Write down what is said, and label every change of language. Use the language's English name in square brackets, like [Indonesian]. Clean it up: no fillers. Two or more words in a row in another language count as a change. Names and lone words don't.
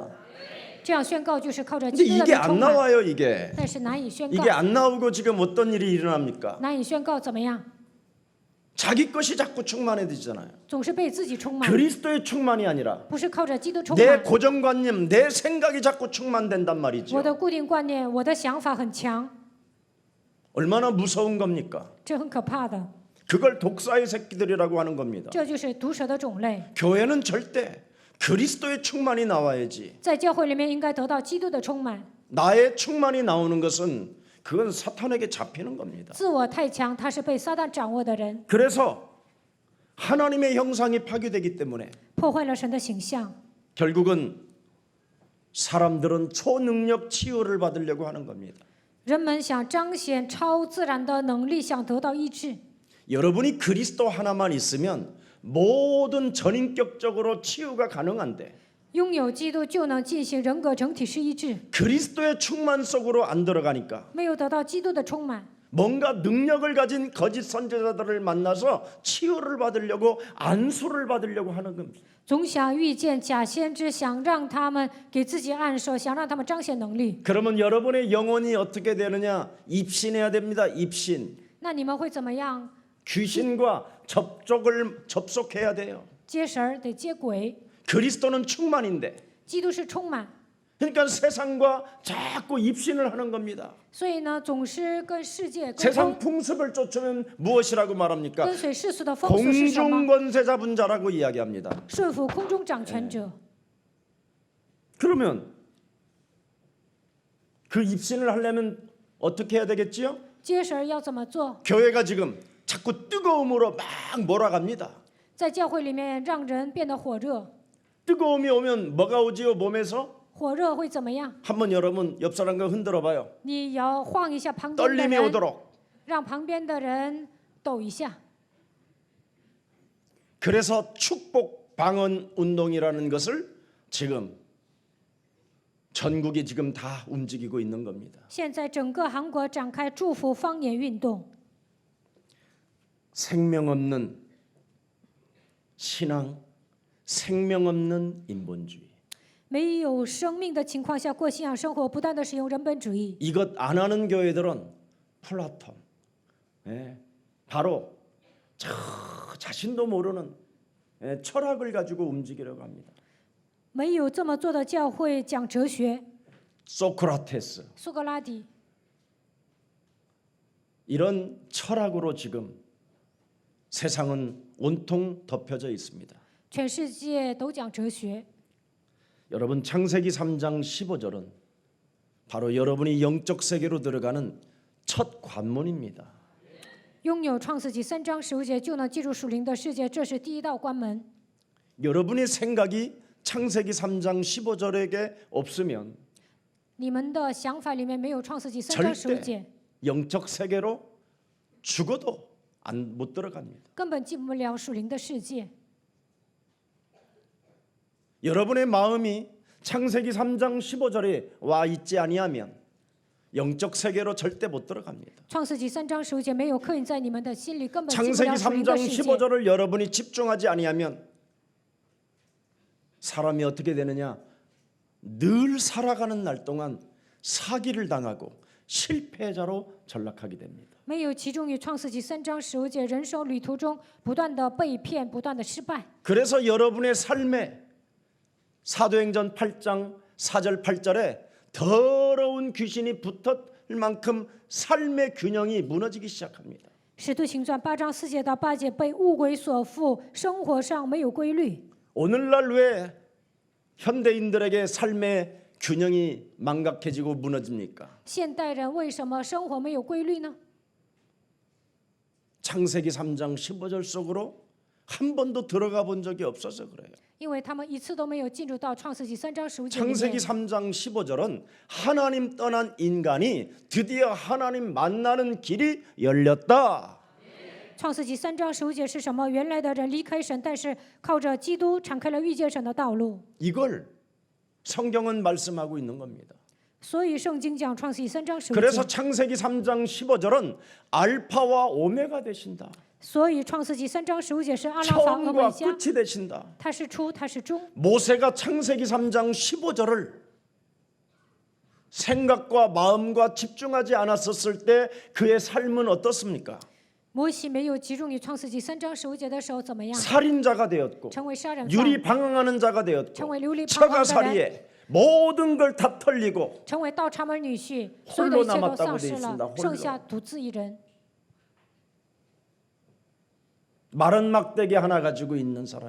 [Chinese] 这样宣告就是靠着 [Korean] 근데 [Chinese] 基督的 [Korean] 이게 [Chinese] 灵 [Korean] 안 [Chinese] 充满， [Korean] 나와요, 이게. [Chinese] 但是难以宣 [Korean] 이게 [Chinese] 告， [Korean] 안 나오고 지금 어떤 일이 일어납니까? [Chinese] 难以宣告怎么样？ [Korean] 자기 것이 자꾸 충만해지잖아요. [Chinese] 总是被自己充满， [Korean] 그리스도의 충만이 아니라 [Chinese] 不是靠着基督充 [Korean] 내 [Chinese] 满。 [Korean] 고정관념, 내 생각이 자꾸 충만된단 [Chinese] 我 [Korean] 말이죠. [Chinese] 的固定观念，我的想法很强， [Korean] 얼마나 무서운 겁니까? [Chinese] 这很可怕的。 [Korean] 그걸 독사의 새끼들이라고 하는 겁니다. [Chinese] 这就是毒蛇的种类。 [Korean] 교회는 절대 그리스도의 충만이 나와야지. [Chinese] 在教会里面应该得到基督的充满， [Korean] 나의 충만이 나오는 것은 그건 사탄에게 잡히는 겁니다. [Chinese] 自我太强，他是被撒旦掌握的人， [Korean] 그래서 하나님의 형상이 파괴되기 때문에 [Chinese] 破坏了神的形象。 [Korean] 결국은 사람들은 초능력 치유를 받으려고 하는 겁니다. [Chinese] 人们想彰显超自然的能力，想得到医治。 [Korean] 여러분이 그리스도 하나만 있으면 모든 전인격적으로 치유가 가능한데 [Chinese] 拥有基督就能进行人格整体式医治， [Korean] 그리스도의 충만 속으로 안 들어가니까 [Chinese] 没有得到基督的充满， [Korean] 뭔가 능력을 가진 거짓 선지자들을 만나서 치유를 받으려고 안수를 받으려고 하는 겁니다. [Chinese] 总想遇见假先知，想让他们给自己按手，想让他们彰显能力。 [Korean] 그러면 여러분의 영혼이 어떻게 되느냐? 입신해야 됩니다. 입신. [Chinese] 那你们会怎么样？ [Korean] 귀신과 접속해야 돼요. [Chinese] 接神儿得接鬼， [Korean] 그리스도는 충만인데 [Chinese] 基督是充满， [Korean] 그러니까 세상과 자꾸 입신을 하는 겁니다. [Chinese] 所以呢，总是跟世界沟 [Korean] 세상 [Chinese] 通， [Korean] 풍습을 쫓으면 무엇이라고 말합니까? [Chinese] 跟随世俗的风俗是什么？ [Korean] 공중권세 잡은 자라고 이야기합니다. [Chinese] 顺服空中掌权者。 [Korean] 그러면 그 입신을 하려면 어떻게 해야 되겠지요? [Chinese] 接神儿要怎么做？ [Korean] 교회가 지금 자꾸 뜨거움으로 막 몰아갑니다. 在教会里面让人变得火热， 뜨거움이 오면 뭐가 오지요? 몸에서? [Chinese] 火热会怎么样？ [Korean] 한번 여러분 옆 사람과 흔들어 봐요. [Chinese] 你摇晃一下旁边的 [Korean] 떨림이 [Chinese] 人， [Korean] 오도록. [Chinese] 让旁边的人抖一下。 [Korean] 그래서 축복 방언 운동이라는 것을 지금 전국이 지금 다 움직이고 있는 겁니다. [Chinese] 现在整个韩国展开祝福方言运动， [Korean] 생명 없는 신앙, 생명 없는 인본주의. [Chinese] 没有生命的情况下过信仰生活，不断的使用人本主义。 [Korean] 이것 안 하는 교회들은 플라톤, 바로 자신도 모르는 철학을 가지고 움직이려고 합니다. [Chinese] 没有这么做的教会讲哲学， [Korean] 소크라테스 [Chinese] 苏格拉底 [Korean] 이런 철학으로 지금 세상은 온통 덮여져 있습니다. [Chinese] 全世界都讲哲学。 [Korean] 여러분 창세기 3장 15절은 바로 여러분이 영적 세계로 들어가는 첫 관문입니다. [Chinese] 拥有创世纪3章15节就能进入属灵的世界，这是第一道关门。 [Korean] 여러분의 생각이 창세기 3장 15절에게 없으면 [Chinese] 你们的想法里面没有创世纪3章15节， [Korean] 절대 영적 세계로 죽어도 못 들어갑니다. [Chinese] 根本进不了属灵的世界。 [Korean] 여러분의 마음이 창세기 3장 15절에 와 있지 아니하면 영적 세계로 절대 못 들어갑니다. [Chinese] 创世纪3章15节没有刻印在你们的心里，根本进不 [Korean] 창세기 [Chinese] 了属灵的 [Korean] 3장 [Chinese] 世界。 [Korean] 15절을 여러분이 집중하지 아니하면 사람이 어떻게 되느냐? 늘 살아가는 날 동안 사기를 당하고 실패자로 전락하게 됩니다. [Chinese] 没有集中于创世纪3章15节，人生旅途中不断的被骗，不断的失败。 [Korean] 그래서 여러분의 삶에 사도행전 8장 4절 8절에 더러운 귀신이 붙었을 만큼 삶의 균형이 무너지기 시작합니다. [Chinese] 使徒行传8章4节到8节被污鬼所附，生活上没有规律。 [Korean] 오늘날 왜 현대인들에게 삶의 균형이 망각해지고 무너집니까? [Chinese] 现代人为什么生活没有规律呢？ [Korean] 창세기 3장 15절 속으로 한 번도 들어가 본 적이 없어서 그래요. [Chinese] 因为他们一次都没有进入到创世纪3章15节里 [Korean] 창세기 [Chinese] 面。 [Korean] 3장 15절은 하나님 떠난 인간이 드디어 하나님 만나는 길이 열렸다. [Chinese] 创世纪3章15节是什么？原来的人离开神，但是靠着基督敞开了遇见神的道路。 [Korean] 이걸 성경은 말씀하고 있는 겁니다. [Chinese] 所以圣经讲创世纪3章15 [Korean] 그래서 [Chinese] 节。 [Korean] 창세기 3장 15절은 알파와 오메가 되신다. [Chinese] 所以创世纪3章15节是阿拉法俄 [Korean] 처음과 [Chinese] 梅加， [Korean] 끝이 되신다. [Chinese] 它是初，它是终。 [Korean] 모세가 창세기 3장 15절을 생각과 마음과 집중하지 않았었을 때 그의 삶은 어떻습니까? [Chinese] 摩西没有集中于创世纪3章15节的时候怎么样？ [Korean] 살인자가 되었고 [Chinese] 成为杀人犯， [Korean] 유리 방황하는 자가 되었고 [Chinese] 成为流离彷徨的人， [Korean] 처가살이에 모든 걸 다 털리고 [Chinese] 成为盗插门女婿，所有的一切都丧失 [Korean] 홀로 남았다고 [Chinese] 了 [Korean] 돼 ， [Chinese] 剩下独自一人。 [Korean] 마른 막대기 하나 가지고 있는 사람이.